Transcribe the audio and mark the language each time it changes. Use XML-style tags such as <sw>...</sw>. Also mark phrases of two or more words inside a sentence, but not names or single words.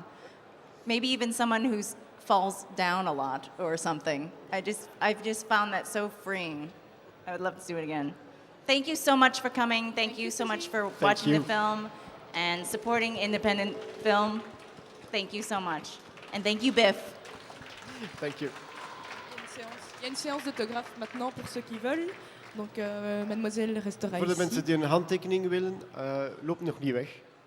<en>Maybe even someone who falls down a lot or something. I've just found that so freeing. I would love to do it again. Thank you so much for coming. Thank you so much for watching the film and supporting independent film. Thank you so much. And thank you, BIFFF. Thank you.</en> <fr>Il y a une séance d'autographe maintenant pour ceux qui veulent. Donc, mademoiselle restera</fr> <nl>Voor de</nl> <fr>ici.</fr> <nl>mensen die een handtekening willen, loop nog niet weg.</nl>